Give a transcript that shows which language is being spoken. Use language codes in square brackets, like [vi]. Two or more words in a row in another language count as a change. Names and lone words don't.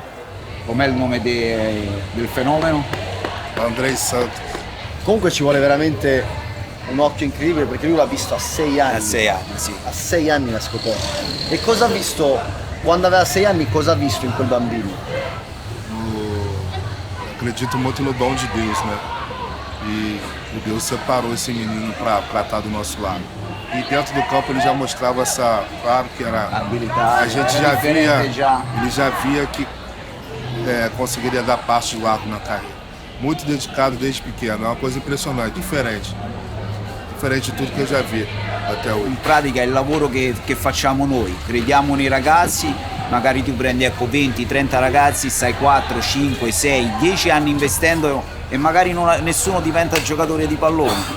[it] Com'è il nome del fenomeno? Andrei Santos. Comunque ci vuole veramente un occhio incredibile perché lui l'ha visto a 6 anni. A 6 anni, sì. A 6 anni l'ha scoperto. E cosa ha visto, quando aveva 6 anni, cosa ha visto in quel bambino? [pt] Acredito muito no dom de Deus, né? E Deus separou esse menino para estar do nosso lado. E dentro do campo ele já mostrava essa, claro que era habilidade, a gente já via, ele já via que conseguiria dar passos largos na carreira. Muito dedicado desde pequeno, é uma coisa impressionante, diferente [it] di tutto che già vi [pt] até oggi. [it] In pratica è il lavoro che facciamo noi, crediamo nei ragazzi, magari tu prendi 20-30 ragazzi, stai 4, 5, 6, 10 anni investendo e magari nessuno diventa giocatore di pallone.